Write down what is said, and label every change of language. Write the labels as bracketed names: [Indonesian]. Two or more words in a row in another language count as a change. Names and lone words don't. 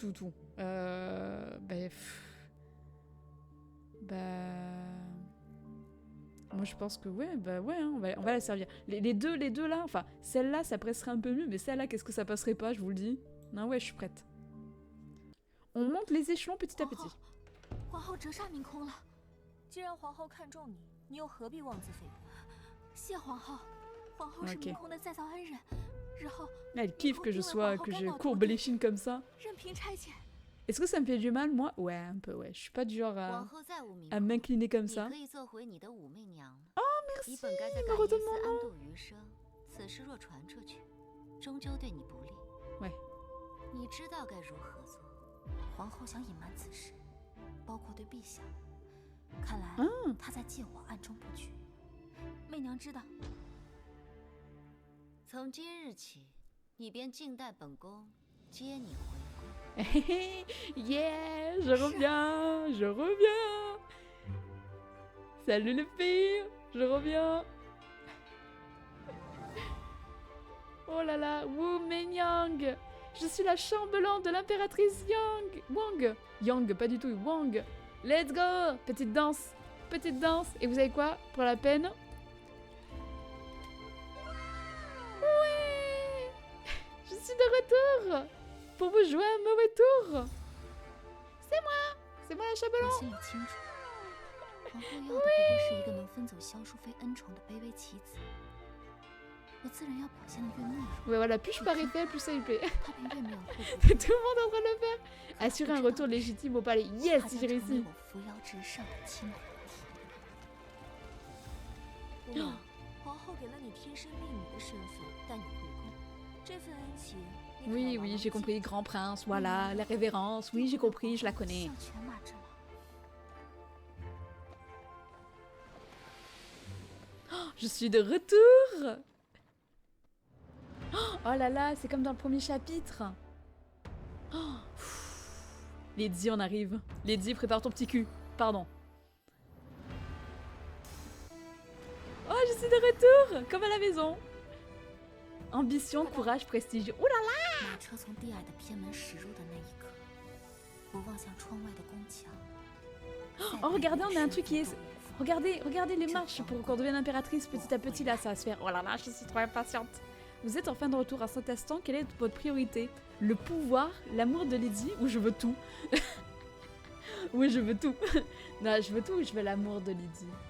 [French] Moi, je pense que ouais, hein, on va la servir. Les deux là, enfin, celle-là, ça passerait un peu mieux, mais celle-là, qu'est-ce que ça passerait pas, je vous le dis. Non, ouais, je suis prête. On monte les échelons petit à petit. [Chinese] 皇后折煞明空了。既然皇后看中你，你又何必妄自菲薄？谢皇后，皇后是明空的再造恩人。日后 [French] Elle kiffe que je courbe les chines comme ça. [Chinese] 任凭差遣， [French] Est-ce que ça me fait du mal, moi? Ouais, un peu, ouais. Je suis pas du genre [Chinese] 往后再无名 [French] à [Chinese] 后， [French] m'incliner comme [Chinese] 你 [French] ça. [Chinese] 可以做回你的武媚娘了。 [French] Merci, [Chinese] 你本该在 [French] me [Chinese] 改 [French] redonne [Chinese] 耶 [French] mon [Chinese] 斯 [French] nom. [Chinese] 安度余生，此事若传出去，终究对你不利。 [French] Ouais. [Chinese] 你知道该如何做。皇后想隐瞒此事，包括对陛下。看来她在借我暗中布局。媚娘知道。从今日起，你便静待本宫接你回宫。 [French] Yeah, je reviens, je reviens. Salut les filles, je reviens. Oh là là, Wu Menyang. Je suis la chambellan de l'impératrice Wang. Yang, pas du tout, Wang. [English] Let's go. [French] Petite danse. Et vous savez quoi? Pour la peine. Ouais. Je suis de retour. Pour vous jouer un mauvais tour. C'est moi la chambellan. [Chinese] 我心里清楚，皇后要的不过是一个能分走萧淑妃恩宠的卑微棋子。我自然要表现得越懦弱。 [French] Ouais, voilà, plus je parais faible, plus ça lui plaît. [Chinese] 她便越没有后顾 [French] Tout le monde est en train de le faire. Assurer un retour légitime au palais. Yes, [Chinese] 她 [French] j'ai [Chinese] 将成为 [French] réussi. [Chinese] 我扶摇直上的亲母体。娘，皇后给了你贴身婢女的身份，带你回宫，这份恩情。 [French] Oui, oui, j'ai compris. Grand prince, voilà, la révérence. Oui, j'ai compris, je la connais. [Chinese] 向犬马之劳。 [French] Je suis de retour. Oh là là, c'est comme dans le premier chapitre. Oh, Lady, on arrive. Lady, prépare ton petit cul. Pardon. Oh, je suis de retour, comme à la maison. Ambition, courage, prestige. Ouh là là. [Chinese] 马车从低矮的偏门驶入的那一刻，我望向窗外的宫墙。 [French] Oh, regardez, on a un truc qui est... Regardez les marches pour qu'on devienne impératrice petit à petit. Là, ça va se faire. Oh là là, je suis trop impatiente. Vous êtes enfin de retour à cet instant. Quelle est votre priorité? Le pouvoir, l'amour de Lady ou je veux tout? Oui, je veux tout. Non, je veux tout ou je veux l'amour de Lady?